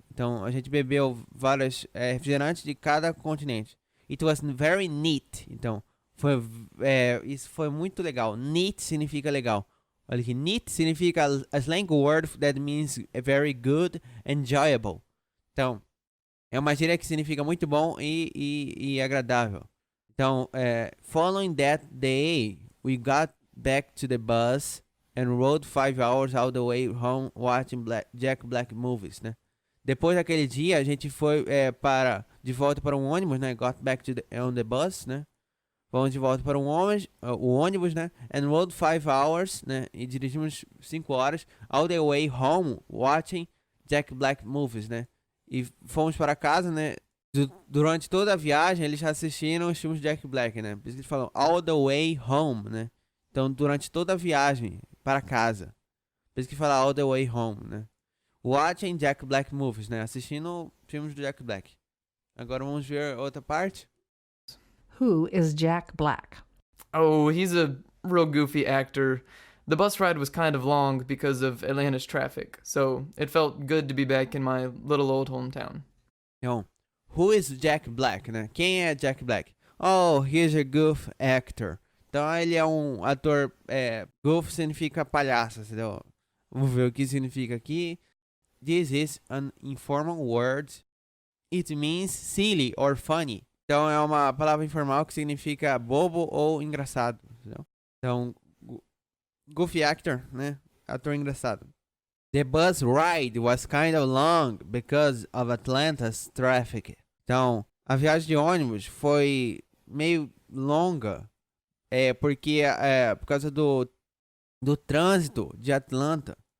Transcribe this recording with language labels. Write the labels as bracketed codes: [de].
[pt] Então, a gente bebeu vários refrigerantes de cada continente. [en] It was very neat. [pt] Então, isso foi muito legal. Neat significa legal. Olha aqui, [en] neat significa a slang word that means very good, enjoyable. [pt] Então, é uma gíria que significa muito bom e agradável. [en] Então, following that day, we got back to the bus and rode 5 hours all the way home watching Jack Black movies, né? [pt] Depois daquele dia, a gente foi de volta para um ônibus, né? [en] Got back on the bus, [pt] né? Fomos de volta para o ônibus, né? [en] And rode 5 hours, né? [pt] E dirigimos 5 horas [en] all the way home watching Jack Black movies, né? [pt] E fomos para casa, né? Durante toda a viagem, eles assistiram os filmes de Jack Black, né? Por isso que eles falam [en] all the way home, [pt] né? Então, durante toda a viagem para casa. Por isso que fala [en] all the way home, [pt] né? [en] Watching Jack Black movies, [pt] né? Assistindo filmes do Jack Black. Agora vamos ver outra parte. [en] Who is Jack Black? Oh, he's a real goofy actor. The bus ride was kind of long because of Atlanta's traffic, so it felt good to be back in my little old hometown. [pt] Então, [en] who is Jack Black, [pt] né? Quem é Jack Black? [en] Oh, he's a goof actor. [pt] Então, ele é um ator... goof significa palhaço, entendeu? Vamos ver o que significa aqui. [en] This is an informal word. It means silly or funny. [pt] Então, é uma palavra informal que significa bobo ou engraçado, entendeu? Então, [en] goofy actor, [pt] né? Ator engraçado. [en] The bus ride was kind of long because of Atlanta's traffic. [pt] Então, a viagem de ônibus foi meio longa, porque por causa do trânsito de Atlanta.